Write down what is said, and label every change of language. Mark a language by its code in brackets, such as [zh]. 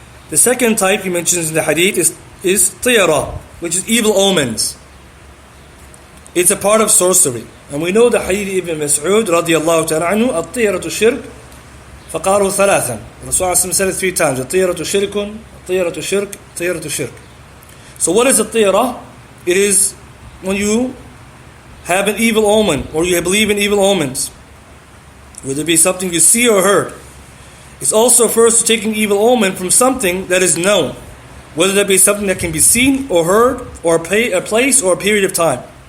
[en] The second type he mentions in the hadith is tiyara, which is evil omens. It's a part of sorcery. And we know the hadith Ibn Mas'ud radiyallahu ta'ala anhu, [ar] at-tiyaratu shirk, فقالوا ثلاثا. [en] Rasulullah said it 3 times. [ar] الطيرة شرك, الطيرة شرك, الطيرة شرك. [en] So what is a tiyara? It is when you have an evil omen, or you believe in evil omens, whether it be something you see or heard. It's also refers to taking evil omen from something that is known, whether that be something that can be seen or heard, or a place or a period of time.